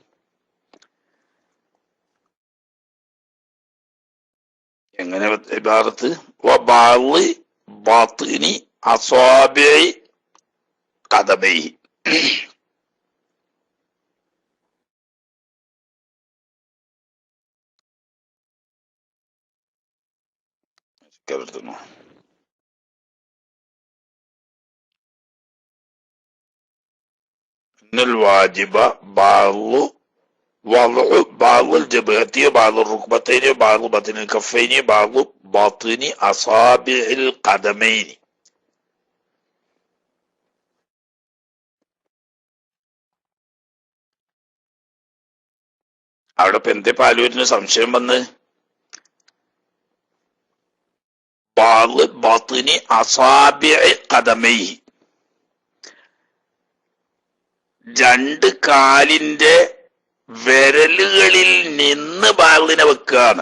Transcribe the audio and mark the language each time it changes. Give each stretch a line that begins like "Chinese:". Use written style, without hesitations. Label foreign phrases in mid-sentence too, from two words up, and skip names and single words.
Arabic: എങ്ങനെ عبارة باطن أصابع قدميه.
Malayalam: കേൾക്കുന്നു.
Arabic: الواجب بعض الجبهة بعض الركبتين بعض بطن الكفين بعض باطن أصابع القدمين.
Malayalam: അവിടെ ഇപ്പൊ എന്തേ പാലൂരിന് സംശയം വന്ന്?
Arabic: باطن أصابع قدميه,
Malayalam: 2 കാലിന്റെ വിരലുകളിൽ നിന്ന് ബാലിനെ വെക്കുകയാണ്.